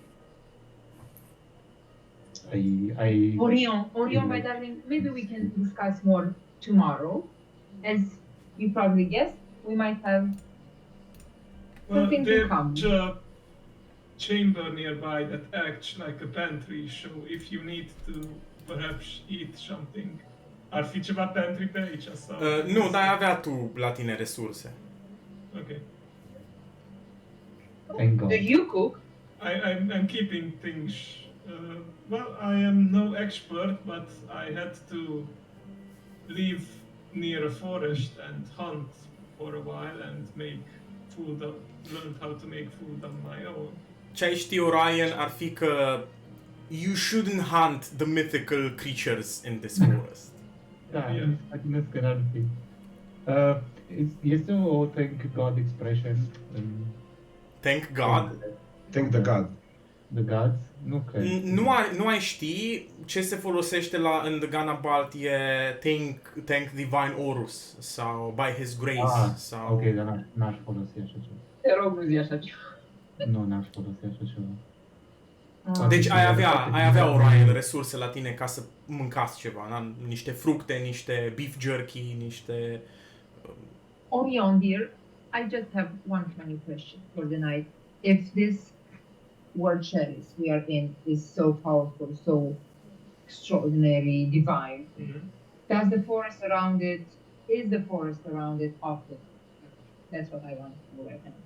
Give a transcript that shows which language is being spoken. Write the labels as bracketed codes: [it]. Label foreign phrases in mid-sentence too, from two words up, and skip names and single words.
[en] Orion, my darling, maybe we can discuss more tomorrow. As you probably guessed, we might have Well, something to come. there's a chamber nearby that acts like a pantry, so if you need to perhaps eat something, [ro] ar fi ceva pantry pe aici sau... Nu, dar ai avea tu la tine resurse. [en] Okay. Thank God. Do you cook? I'm keeping things. Well, I am no expert, but I had to live near a forest and hunt for a while and make food. Learned how to make food on my own. [ro] Ce ai ști, Orion, ar fi că [en] you shouldn't hunt the mythical creatures in this forest. [ro] Da, [en] Yeah. [ro] nu că n-ar fi. Este o [en] thank God expression [ro] în [en] Thank God. Thank the God. The Gods? [ro] Nu cred. Nu ai ști ce se folosește în The Ganabalt e [en] thank Divine Horus [ro] sau [en] By His Grace [ro] sau... Ok, dar n-aș folosi așa ceva. Te rog, nu zi așa ceva. Nu, n-aș folosi așa ceva. Deci ai avea Orion resurse la tine ca să mâncați ceva, da? Niște fructe, niște [en] beef jerky, [ro] niște... [en] Orion, dear, I just have one funny question for the night. If this world chalice we are in is so powerful, so extraordinary, divine, does the forest around it, is the forest around it often? That's what I want to know right now.